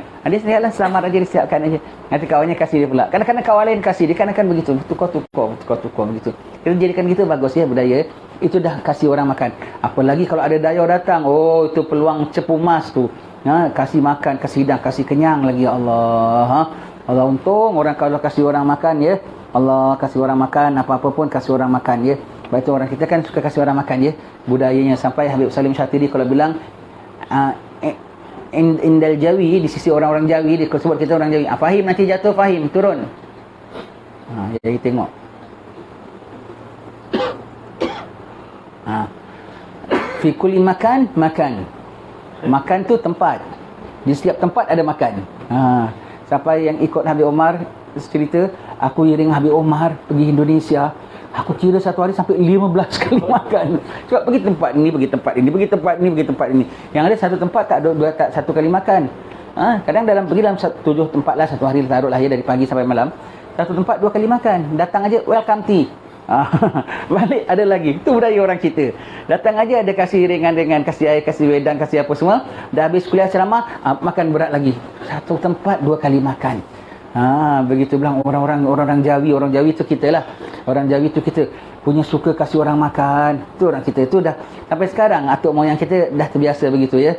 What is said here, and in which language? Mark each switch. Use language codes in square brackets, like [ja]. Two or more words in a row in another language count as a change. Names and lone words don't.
[ms] Dia sendirilah selamat aja, dia siapkan aja. Nanti kawannya kasih dia pula. Kadang-kadang kawan lain kasih, dia kadang-kadang begitu. Tukar begitu. Kita jadikan gitu bagus ya budaya. Itu dah kasih orang makan. Apalagi kalau ada dayau datang, itu peluang cepu emas tu. Kasih makan, kasih hidang, kasih kenyang lagi ya Allah. Allah untung orang kalau kasih orang makan ya. Allah kasih orang makan, apa-apa pun kasih orang makan ya. Sebab itu orang kita kan suka kasih orang makan ya. Budayanya sampai Habib Salim Syatiri kalau bilang [ar] indal Jawi, [ms] di sisi orang-orang Jawi, dia sebut kita orang Jawi. Fahim nanti jatuh, fahim turun. Jadi tengok. [ar] Fi kulli makan. [ms] Makan tu tempat. Di setiap tempat ada makan. Sampai yang ikut Habib Omar cerita, aku iring Habib Omar pergi Indonesia. Aku kira satu hari sampai 15 kali makan. Sebab pergi tempat ini, pergi tempat ini, pergi tempat ini, pergi tempat ini. Yang ada satu tempat tak satu kali makan. Kadang pergi dalam 7 tempat lah satu hari, taruhlah ya dari pagi sampai malam. Satu tempat 2 kali makan. Datang aja [en] welcome tea. [ms] Balik ada lagi. Itu budaya orang kita. Datang aja ada kasih ringan-ringan, kasih air, kasih wedang, kasih apa semua. Dah habis kuliah ceramah, makan berat lagi. Satu tempat 2 kali makan. Begitu bilang orang Jawi tu kita lah. Orang Jawi tu kita punya suka kasih orang makan. Tu orang kita itu dah sampai sekarang atuk moyang kita dah terbiasa begitu ya.